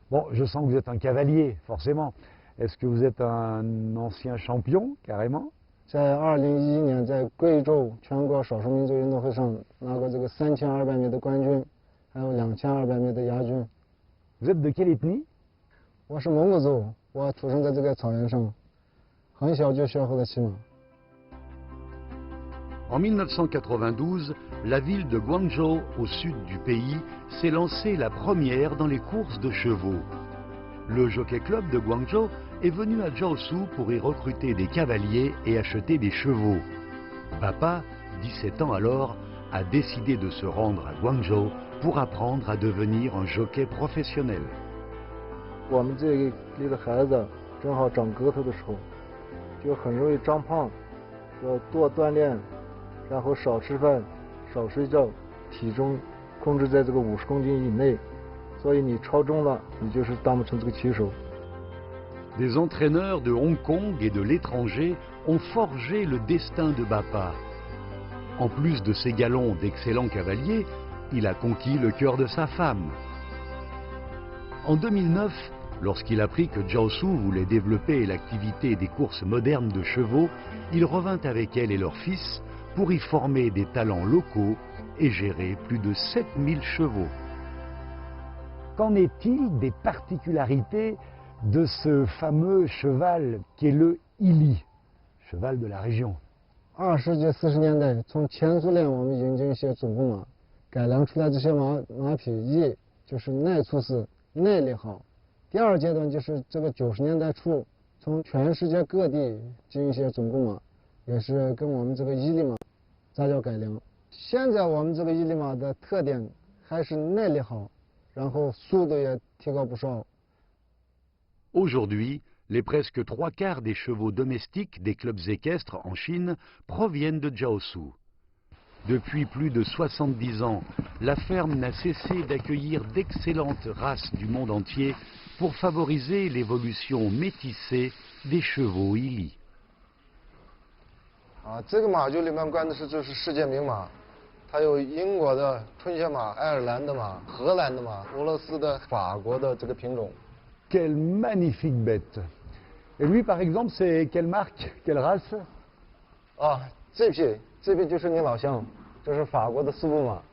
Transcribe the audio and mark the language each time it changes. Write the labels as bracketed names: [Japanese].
[French] Bon, je sens que vous êtes un cavalier, forcément. Est-ce que vous êtes un ancien champion, carrément? [Chinese] 在2011年，在贵州全国少数民族运动会上拿过这个3200米的冠军，还有2200米的亚军。 [French] Vous êtes de quelle ethnie? [Chinese] 我是蒙古族，我出生在这个草原上，很小就学会了骑马。 [French] En 1992, la ville de Guangzhou, au sud du pays, s'est lancée la première dans les courses de chevaux. Le Jockey Club de Guangzhou est venu à Jiaosu pour y recruter des cavaliers et acheter des chevaux. Papa, 17 ans alors, a décidé de se rendre à Guangzhou pour apprendre à devenir un jockey professionnel. [Chinese] 我们这里的孩子正好长个头的时候，就很容易长胖，要多锻炼。然后少吃饭，少睡觉，体重控制在这个50公斤以内，所以你超重了，你就是当不成这个骑手。 [French] Des entraîneurs de Hong Kong et de l'étranger ont forgé le destin de Bapa. En plus de ses galons d'excellents cavaliers, il a conquis le cœur de sa femme. En 2009, lorsqu'il apprit que Jiaosu voulait développer l'activité des courses modernes de chevaux, il revint avec elle et leur fils pour y former des talents locaux et gérer plus de 7000 chevaux. Qu'en est-il des particularités de ce fameux cheval qui est le Ili, cheval de la région? [Chinese] 20世纪40年代，从前苏联我们引进一些祖母马，改良出来这些马匹，一就是耐粗死、耐力好。第二阶段就是这个90年代初，从全世界各地进一些种布马，也是跟我们这个伊犁马杂交改良。现在我们这个伊犁马的特点还是耐力好，然后速度也提高不少。 [French] Aujourd'hui, les presque 3/4 des chevaux domestiques des clubs équestres en Chine proviennent de Jiaosu. Depuis plus de 70 ans, la ferme n'a cessé d'accueillir d'excellentes races du monde entier pour favoriser l'évolution métissée des chevaux Ili. [Chinese] 这个马厩里面关的就是世界名马，它有英国的春雪马、爱尔兰的马、荷兰的马、俄罗斯的、法国的这个品种。 [French] Quelle magnifique bête! Et lui, par exemple, c'est quelle marque, quelle race? [Chinese] 这匹就是你老乡，这是法国的苏布马。